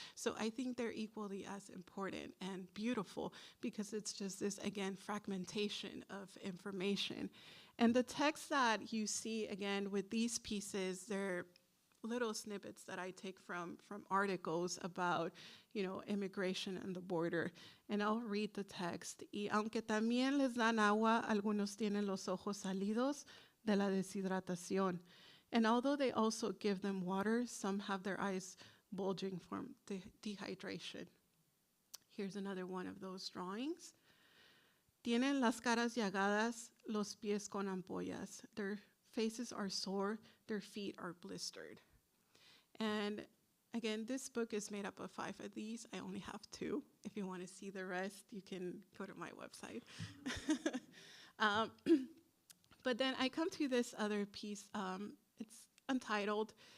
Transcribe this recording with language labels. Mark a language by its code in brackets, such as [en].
[en] So I think they're equally as important and beautiful because it's just this, again, fragmentation of information. And the text that you see, again, with these pieces, they're little snippets that I take from articles about, immigration and the border. And I'll read the text. [es] Y aunque también les dan agua, algunos tienen los ojos salidos de la deshidratación. [en] And although they also give them water, some have their eyes bulging from dehydration. Here's another one of those drawings. [es] Tienen las caras llagadas, los pies con ampollas. [en] Their faces are sore, their feet are blistered. And again, this book is made up of 5 of these. I only have 2. If you want to see the rest, you can go to my website. But then I come to this other piece. It's untitled.